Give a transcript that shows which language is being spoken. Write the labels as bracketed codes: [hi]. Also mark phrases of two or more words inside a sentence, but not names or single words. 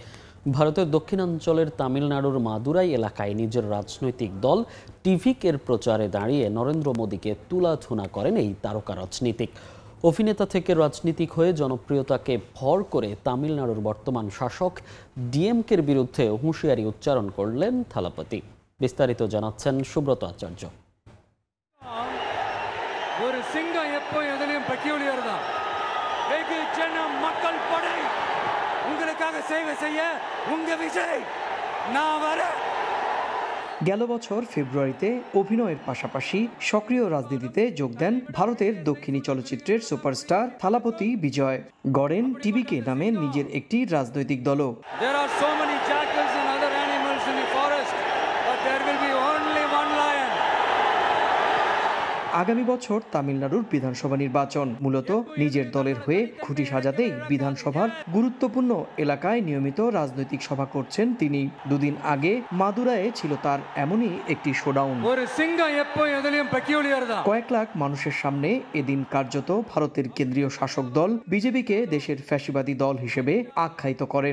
[bn] ভারতের দক্ষিণাঞ্চলের তামিলনাড়ুর মাদুরাই এলাকায় নিজের রাজনৈতিক দল টিভিকের প্রচারে দাঁড়িয়ে নরেন্দ্র মোদীকে তুলাধুনা করেন এই তারকা রাজনীতিক। অভিনেতা থেকে রাজনীতিক হয়ে জনপ্রিয়তাকে ভর করে তামিলনাড়ুর বর্তমান শাসক ডিএমকের বিরুদ্ধে হুঁশিয়ারি উচ্চারণ করলেন থালাপতি। বিস্তারিত জানাচ্ছেন সুব্রত আচার্য। [ta] ஒரு சிங்கம் எப்போ எதிலும் பெக்யூலியர் தான். வெகு ஜனம் மக்கள் படை உங்களுக்காக சேவை செய்ய உங்க விஜய் நான் வரேன்। [bn] গেল বছর ফেব্রুয়ারিতে অভিনয়ের পাশাপাশি সক্রিয় রাজনীতিতে যোগ দেন ভারতের দক্ষিণী চলচ্চিত্রের সুপারস্টার থালাপতি বিজয়। গড়েন টিভিকে নামে নিজের একটি রাজনৈতিক দলও। [en] There are so many jackals and other animals in the forest, but there will be only one lion. [bn] আগামী বছর তামিলনাড়ুর বিধানসভা নির্বাচন, মূলত নিজের দলের হয়ে খুঁটি সাজাতেই বিধানসভার গুরুত্বপূর্ণ এলাকায় নিয়মিত রাজনৈতিক সভা করছেন তিনি। দুদিন আগে মাদুরায়ে ছিল তার এমনই একটি শোডাউন। কয়েক লাখ মানুষের সামনে এদিন কার্যত ভারতের কেন্দ্রীয় শাসক দল বিজেপিকে দেশের ফ্যাসিবাদী দল হিসেবে আখ্যায়িত করেন।